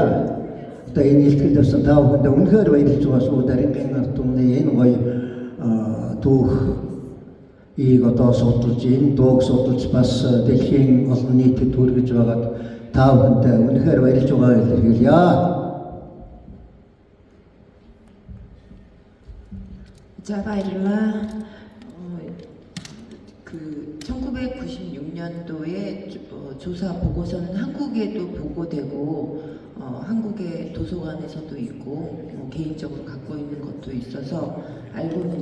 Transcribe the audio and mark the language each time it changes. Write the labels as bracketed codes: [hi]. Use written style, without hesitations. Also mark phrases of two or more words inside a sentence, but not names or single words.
[mn] Одоо энэ илтгэл явсан та бүхэндээ үнэхээр баярлж байгаа шүү. Дарингийн ард түмний энэ гоё түүх ийг одоо судалж, энэ дууг судалж бас дэлхийн олон нийтэд хүргэж байгаад та бүхэндээ үнэхээр баярлж байгааг илэрхийлье. [ko] 자, 바이리마. 1996년도에 조사 보고서는 한국에도 보고되고 한국의 도서관에서도 있고 개인적으로 갖고 있는 것도 있어서 알고는